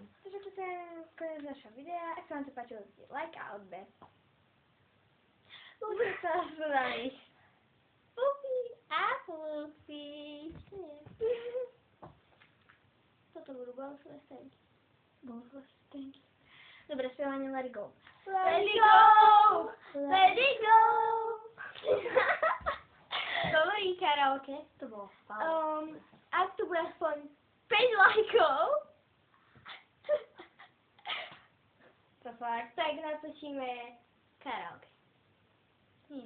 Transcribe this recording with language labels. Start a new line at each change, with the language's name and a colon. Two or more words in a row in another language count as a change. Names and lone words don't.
Slovak: Takže toto je koniec našho videa. Ak sa vám to páčilo, dajte like a odber. Lúčim sa s vami. Puffy a Fluffy. Toto budú bonusové scénky. Bonusové scénky. Dobre, spievanie Let It Go.
English: Let it go! Let it go!
Slovak: Dobrý karaoke. To bolo fajn. Ak tu bude aspoň 5 lajkov, To fakt. tak natočíme karaoke. Nie.